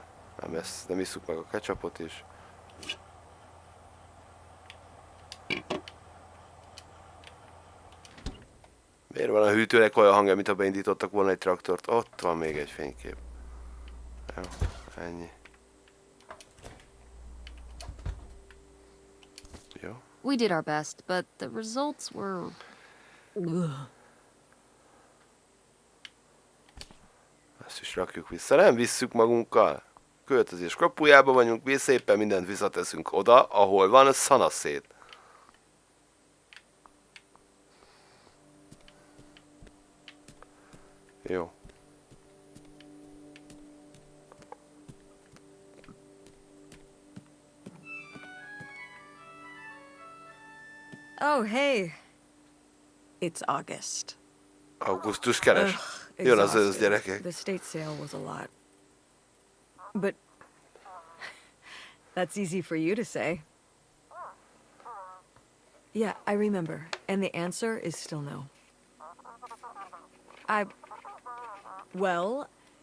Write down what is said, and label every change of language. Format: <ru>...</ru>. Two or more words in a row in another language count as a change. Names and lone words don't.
<hu>Nem isszuk meg a ketchupot is. Miért van a hűtőnek olyan hangja, mint ha beindítottak volna egy traktort? Ott van még egy fénykép. Jó, ennyi. Jó.</hu> <en>We did our best, but the results were... Ugh.</en> <hu>Ezt is rakjuk vissza. Nem visszük magunkkal. Költözés kapujába vagyunk, mi szépen mindent visszateszünk oda, ahol van a szanaszét. Jó.</hu> <en>Oh, hey. It's August.</en> <hu>Augusztus keres. Ugh, Jön az ősz,</hu> <en>exhausted.</en> <hu>gyerekek.</hu> <en>The state sale was a lot. But that's easy for you to say. Yeah, I remember. And the answer is still no. Well...</en>